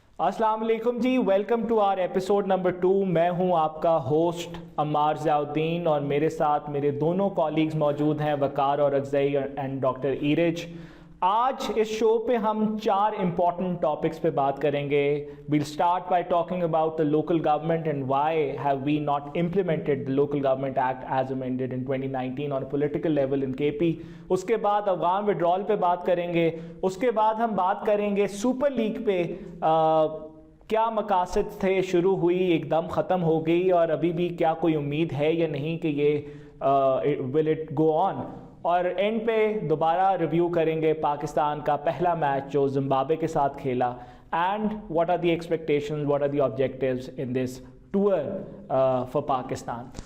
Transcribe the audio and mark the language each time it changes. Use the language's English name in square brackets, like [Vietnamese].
[Hindi] अस्सलाम वालेकुम जी, [English] Welcome to our episode number 2। [Hindi] मैं हूं आपका होस्ट अम्मार ज़ियाउद्दीन और मेरे साथ मेरे दोनों कॉलीग्स मौजूद हैं, वकार और अगज़ई एंड डॉक्टर ईरज। आज इस शो पे हम 4 इम्पॉर्टेंट टॉपिक्स पे बात करेंगे। [English] We'll start by talking about the local government and why have we not implemented the Local Government Act as amended in 2019 on a political level in KP। [Hindi] उसके बाद Afghan withdrawal पे बात करेंगे। उसके बाद हम बात करेंगे सुपर लीग पे क्या मकासद थे, शुरू हुई एकदम ख़त्म हो गई और अभी भी क्या कोई उम्मीद है या नहीं कि ये [English] Will it go on. [Hindi] और एंड पे दोबारा रिव्यू करेंगे पाकिस्तान का पहला मैच जो जिम्बाब्वे के साथ खेला [English] And what are the expectations, what are the objectives in this tour for Pakistan.